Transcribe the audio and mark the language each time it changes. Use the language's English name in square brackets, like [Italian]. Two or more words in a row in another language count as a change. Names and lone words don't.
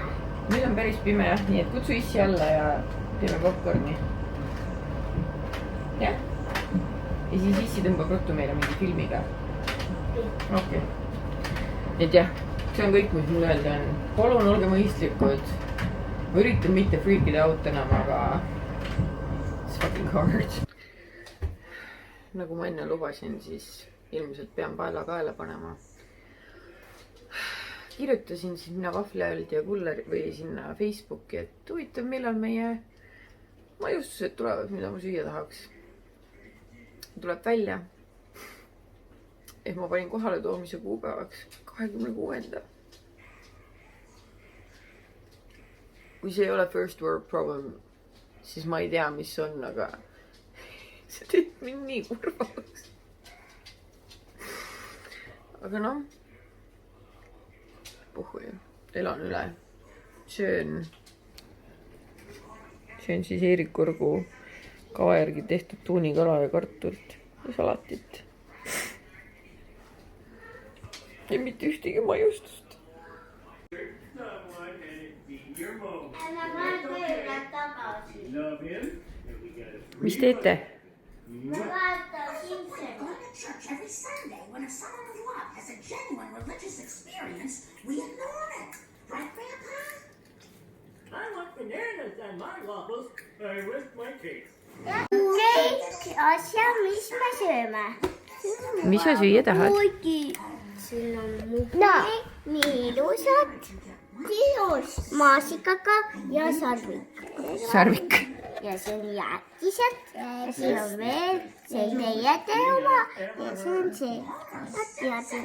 [Estonian] Nüüd on päris pime jah, nii et kutsu issi alla ja teeme popcorni. Jah? Ja siis issi tõmbab ruttu meile mingi filmiga. Okei. Et jah, see on kõik, mis mul öelda on. Palun olge mõistlikud. Ma üritan mitte freakida out enam, aga [English] it's fucking hard. [Estonian] Nagu ma enne lubasin, siis ilmselt pean paela kaela panema. Kirjutasin sinna Vahvlihaldi ja Kulleri või sinna Facebooki, et huvitav, millal meie maiustused tulevad, mida ma süüa tahaks. Tuleb välja, et ma panin kohale toomise kuupäevaks 26. Kui see ei ole [English] first world problem, [Estonian] siis ma ei tea, mis on, aga see teeb mind nii kurvaks. Aga noh, puhui, elan üle. Söön siis Eerik Orgu kava järgi tehtud tuunikala ja kartult ja salatit. Ja mitte ühtegi maiustust. Mis teete? Ma vaatasin seda. [English] Every Sunday, when a someone of love has a genuine religious experience, we ignore it. Right, Grandpa? I want bananas on my waffles. I rest my case. [Estonian] Neid asja, mis me sööme. Mis sa süüa tahad? Siin on muggi, nii ilusad, maasikaga ja sarvik. Sarvik. Ja see on jäätised ja siin on veel see teie oma ja see on see.